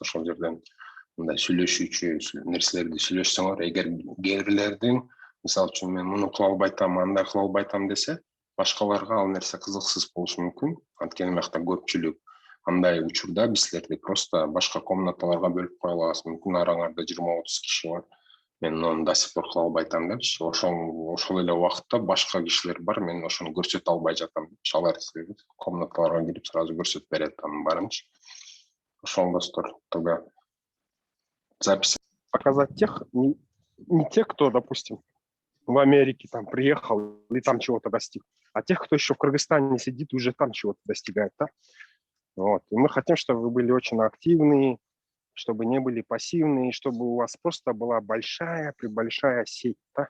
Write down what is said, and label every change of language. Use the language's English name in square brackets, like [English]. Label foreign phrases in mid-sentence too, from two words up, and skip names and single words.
[Kyrgyz] Ошол жерден мындай сүйлөшүүчү нерселерди сүйлөшсөңөр, эгер кээбирлердин мисалы үчүн мен муну кыла албайтам, андай кыла албайтам десе, башкаларга ал нерсе кызыксыз болушу мүмкүн. Анткени мыякта көпчүлүк андай учурда биз силерди просто башка комнаталарга бөлүп кое алабыз. Мүмкүн араңарда 20-30 киши бар. Мен муну [Russian] до сих пор [Kyrgyz] кыла албайтам депчи. Ошол эле убакытта башка кишилер бар, мен ошону көрсөтө албай жатам депчи. Алар комнаталарга кирип сразу көрсөтүп берет анын барынчы. Ошол достор, [Russian] тогда запись показать тех, не тех, кто, допустим, в Америке там приехал и там чего-то достиг, а тех, кто еще в Кыргызстане сидит, уже там чего-то достигает, да? Вот. И мы хотим, чтобы вы были очень активные, чтобы не были пассивные, чтобы у вас просто была большая сеть, да?